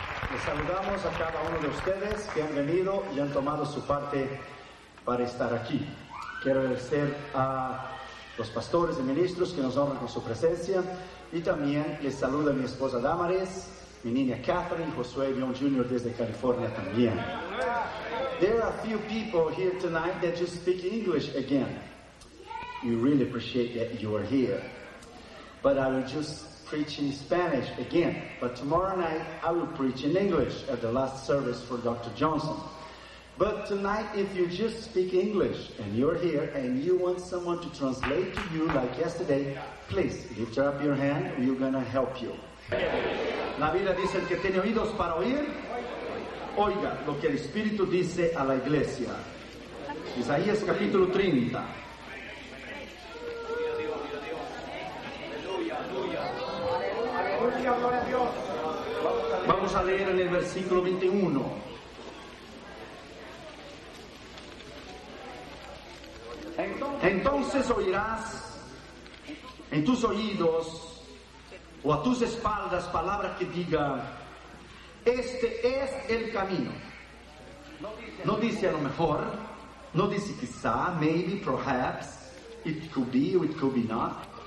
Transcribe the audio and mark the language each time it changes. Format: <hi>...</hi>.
<es>Les saludamos a cada uno de ustedes que han venido y han tomado su parte para estar aquí. Quiero agradecer a los pastores y ministros que nos honran con su presencia. Y también les saludo a mi esposa Damaris, mi niña Catherine, Josué Leon Jr. desde California también.</es> <en>There are a few people here tonight that just speak English again. We really appreciate that you are here. But I will just preach in Spanish again. But tomorrow night, I will preach in English at the last service for Dr. Johnson. But tonight, if you just speak English and you're here and you want someone to translate to you like yesterday, please lift up your hand. We're going to help you.</en> <es>La Biblia dice que tiene oídos para oír. Oiga lo que el Espíritu dice a la iglesia. Isaías capítulo 30. Vamos a leer en el versículo 21. Entonces oirás en tus oídos o a tus espaldas palabras que diga: este es el camino. No dice a lo mejor, no dice quizá,</es> <en>maybe, perhaps, it could be or it could be not.</en>